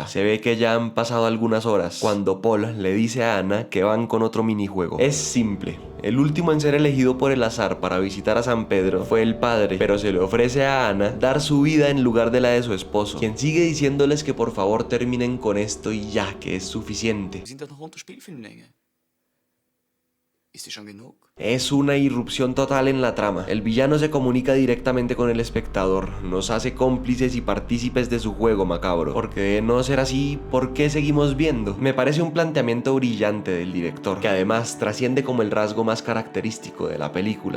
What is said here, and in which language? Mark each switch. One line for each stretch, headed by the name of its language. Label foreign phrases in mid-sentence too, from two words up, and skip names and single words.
Spanish: Se ve que ya han pasado algunas horas cuando Paul le dice a Ana que van con otro minijuego. Es simple. El último en ser elegido por el azar para visitar a San Pedro fue el padre, pero se le ofrece a Ana dar su vida en lugar de la de su esposo, quien sigue diciéndoles que por favor terminen con esto y ya, que es suficiente.
German: Wir sind doch noch unter Spielfilmlänge. Ist die schon genug?
Spanish: Es una irrupción total en la trama. El villano se comunica directamente con el espectador, nos hace cómplices y partícipes de su juego macabro. Porque de no ser así, ¿por qué seguimos viendo? Me parece un planteamiento brillante del director, que además trasciende como el rasgo más característico de la película.